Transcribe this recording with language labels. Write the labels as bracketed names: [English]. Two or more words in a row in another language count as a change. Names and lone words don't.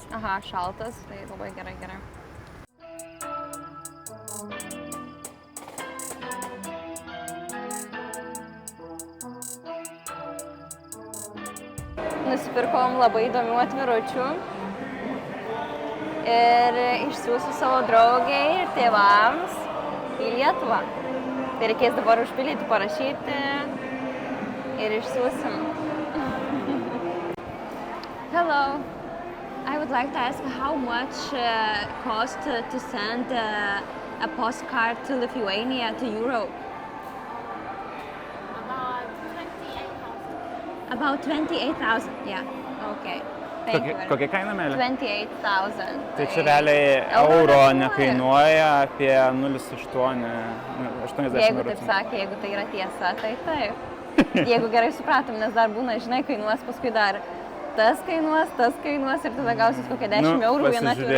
[Lithuanian] Aha, šaltas, tai labai gerai. Nusipirkom labai įdomių atviručių ir išsiųsiu savo draugiai ir tėvams į Lietuvą. Tai reikės dabar užpildyti, parašyti ir išsiųsim. [English] Hello, I would like to ask how much cost to send a postcard to Lithuania to Europe? About 28,000, yeah, okay. [Lithuanian] Kokia kaina, meilė? 28,000. Tai čia realiai euro nekainuoja apie 0,80 €. Jeigu taip sakė, jeigu tai yra tiesa, tai taip. Jeigu gerai supratom, nes dar būna, žinai, kainuos, paskui dar tas kainuos ir tada gausis kokie 10 € viena atvirutė.